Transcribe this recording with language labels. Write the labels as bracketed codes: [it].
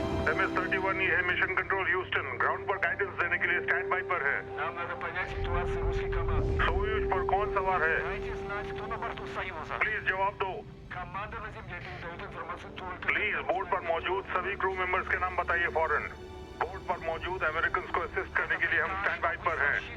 [hi] MS-31 है mission control Houston, ground पर guidance देने के लिए स्टैंड बाय पर है। [ru] Нам надо понять ситуацию русской команды. [hi] सोयूज पर कौन सवार है? [ru] Дайте знать, кто на борту Союза. [hi] प्लीज जवाब दो। [ru] Команда на земле передает информацию только... [hi] प्लीज बोर्ड पर मौजूद सभी क्रू मेंबर्स के नाम बताइए फौरन। बोर्ड पर मौजूद अमेरिकन को असिस्ट करने के लिए हम स्टैंड बाय पर हैं।